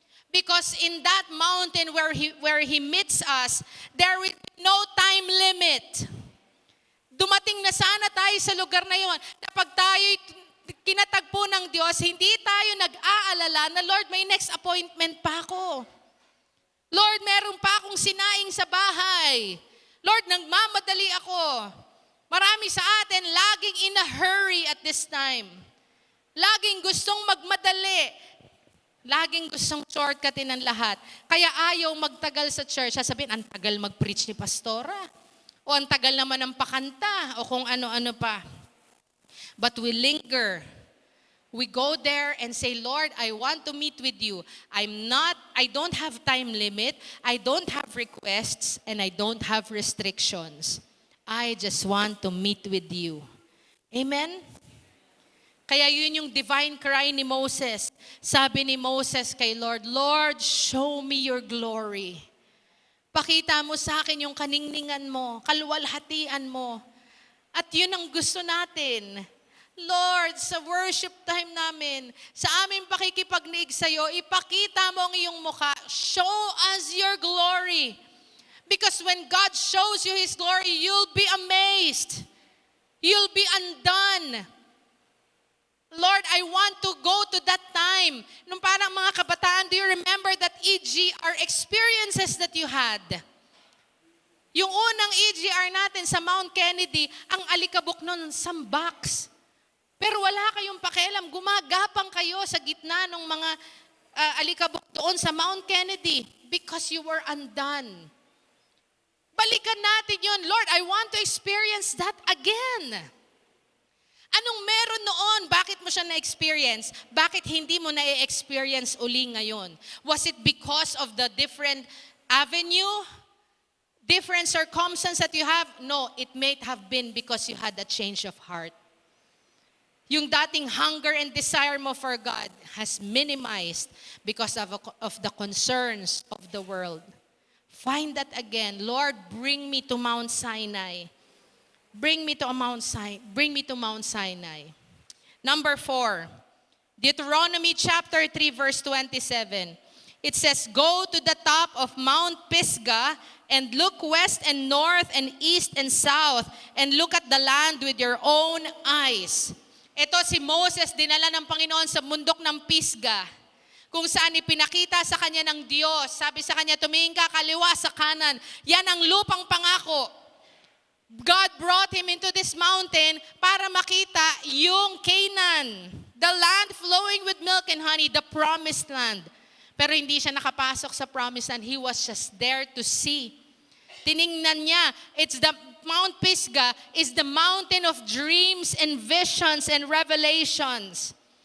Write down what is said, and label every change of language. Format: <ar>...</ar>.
<en>Because in that mountain where He meets us, there is no time limit.</en> <tl>Dumating na sana tayo sa lugar na yon. Na pag tayo kinatagpo ng Diyos, hindi tayo nag-aalala na, Lord, may next appointment pa ako. Lord, meron pa akong sinaing sa bahay. Lord, nagmamadali ako. Marami sa atin laging</tl> <en>in a hurry at this time.</en> <tl>Laging gustong magmadali. Laging gustong shortcutin ang lahat. Kaya ayaw magtagal sa church. Sasabihin, ang tagal mag-preach ni pastora. O ang tagal naman ng pakanta. O kung ano-ano pa.</tl> <en>But we linger. We go there and say, Lord, I want to meet with you. I don't have time limit. I don't have requests. And I don't have restrictions. I just want to meet with you.</en> <tl>Amen? Kaya yun yung divine cry ni Moses. Sabi ni Moses kay Lord,</tl> <en>Lord, show me your glory.</en> <tl>Pakita mo sa akin yung kaningningan mo, kaluwalhatian mo. At yun ang gusto natin. Lord, sa worship time namin, sa aming pakikipagniig sa'yo, ipakita mo ang iyong mukha.</tl> <en>Show us your glory. Because when God shows you His glory, you'll be amazed. You'll be undone. Lord, I want to go to that time.</en> <tl>Nung parang mga kabataan,</tl> <en>do you remember that EGR experiences that you had?</en> <tl>Yung unang EGR natin sa Mount Kennedy, ang alikabok nun, sandbox. Pero wala kayong pakialam, gumagapang kayo sa gitna ng mga alikabok doon sa Mount Kennedy</tl> <en>because you were undone.</en> <tl>Balikan natin yun.</tl> <en>Lord, I want to experience that again.</en> <tl>Anong meron noon? Bakit mo siya na-experience? Bakit hindi mo na-experience uli ngayon?</tl> <en>Was it because of the different avenue? Different circumstance that you have? No, it may have been because you had a change of heart.</en> <tl>Yung dating</tl> <en>hunger and desire mo for God has minimized because of the concerns of the world. Find that again. Lord, bring me to Mount Sinai. Bring me to Mount Sinai. Number 4, Deuteronomy chapter 3, verse 27. It says, go to the top of Mount Pisgah and look west and north and east and south and look at the land with your own eyes.</en> <tl>Ito si Moses, dinala ng Panginoon sa bundok ng Pisgah, kung saan ipinakita sa kanya ng Diyos. Sabi sa kanya, tumingin ka kaliwa sa kanan. Yan ang lupang pangako.</tl> <en>God brought him into this mountain</en> <tl>para makita yung Canaan,</tl> <en>the land flowing with milk and honey, the promised land.</en> <tl>Pero hindi siya nakapasok sa promised land.</tl> <en>He was just there to see.</en> <tl>Tiningnan niya,</tl> <en>Mount Pisgah is the mountain of dreams and visions and revelations.</en>